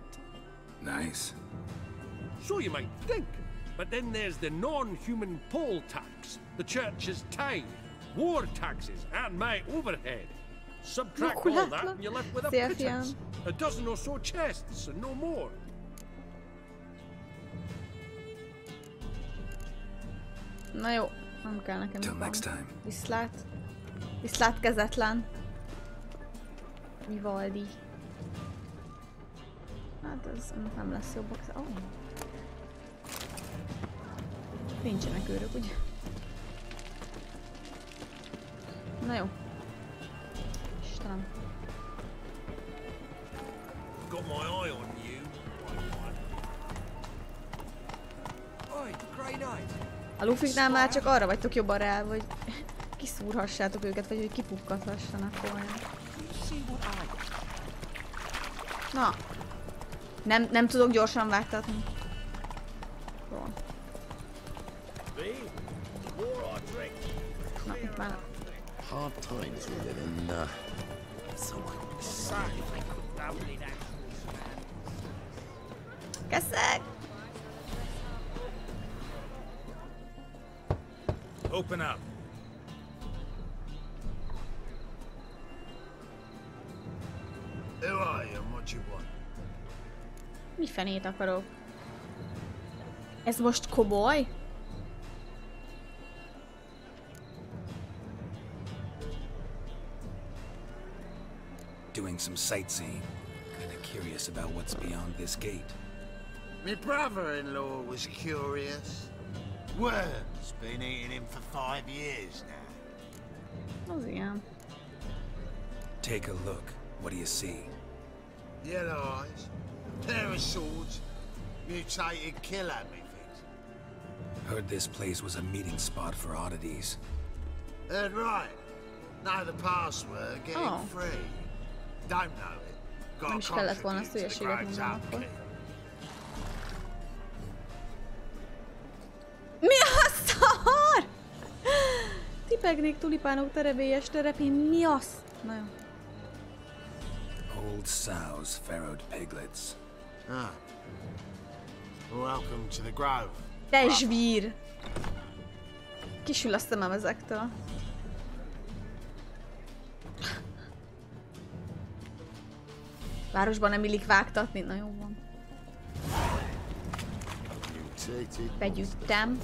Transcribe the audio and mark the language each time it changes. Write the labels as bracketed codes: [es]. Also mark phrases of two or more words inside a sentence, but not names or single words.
[en] Nice. So you might think. But then there's the non-human poll tax, the church's tithe, war taxes, and my overhead. Subtract all that and you're left with a pittance. A dozen or so chests and no more. [hu] Na jó, nem kell nekem. [en] Till next time. [hu] Viszlát. Viszlát kezetlen. Vivaldi. Hát ez nem lesz jobbak. Oh. Nincsenek őrök, ugye? Na jó. Istenem. [en] Got my eye on you. Oi, Grey Knight. [hu] A lufiknál már csak arra vagytok jobban rá, hogy kiszúrhassátok őket, vagy hogy kipukkathassanak volna. Na. Nem tudok gyorsan vágtatni. Jó. Na, itt már. [en] Hard times with it and someone Keszek! Open up. Who are you and what you want? [hu] Mi fenét akarok? Ez most komoly? [en] Doing some sightseeing. Kinda curious about what's beyond this gate. My brother-in-law was curious. Worm's been eating him for 5 years now. [hu] Az ilyen. [en] Take a look. What do you see? Yellow eyes, pair of swords, mutated killer methods. Heard this place was a meeting spot for oddities. Heard right. Know the password, get Oh. it free. Don't know it. [hu] Nem [en] Got [hu] is kellett volna ezt [en] contribute to the [hu] hülyeséget [en] great [hu] mondanom akkor. [en] upkeep. [hu] Mi a szar? Tipegnék tulipánok terebélyes terepén, mi az? Na jó. [en] Old sows, farrowed piglets. Ah. Welcome to the Grove. [hu] Te zsvír! Kisül a szemem ezektől. Városban nem illik vágtatni? Na jó van. Begyűjtem.